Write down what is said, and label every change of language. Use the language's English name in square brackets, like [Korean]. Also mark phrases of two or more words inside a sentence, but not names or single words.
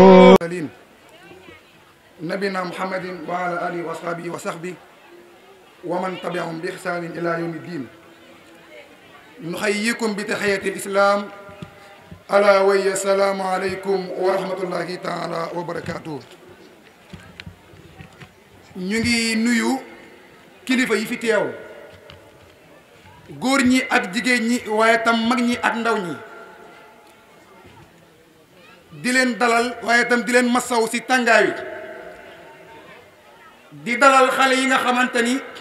[Arabic] نبينا محمد وعلى آله وصحبه وصحبه ومن تبعهم بإحسان إلى يوم الدين نحييكم بتحية الإسلام ألا وهي السلام عليكم ورحمة الله تعالى وبركاته [Wolof] ñu ngi nuyu kilifa yi fi teew góor ñi ak jigéen ñi waaye tam mag ñi ak ndaw ñi di leen dalal waaye tam di leen masaw ci tàngaay wi di dalal xale yi nga xamante ni